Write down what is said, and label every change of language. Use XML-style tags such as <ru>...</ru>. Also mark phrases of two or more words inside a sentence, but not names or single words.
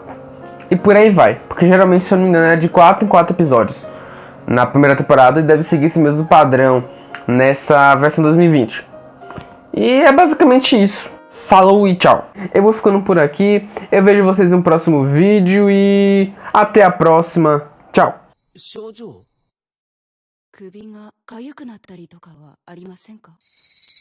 <pt>E por aí vai, porque geralmente, se eu não me engano, é de 4 em 4 episódios na primeira temporada, e deve seguir esse mesmo padrão nessa versão 2020. E é basicamente isso. Falou e tchau. Eu vou ficando por aqui. Eu vejo vocês no próximo vídeo e até a próxima. Tchau.</pt> <ja>首相、首が痒くなったりとかはありませんか？</ja>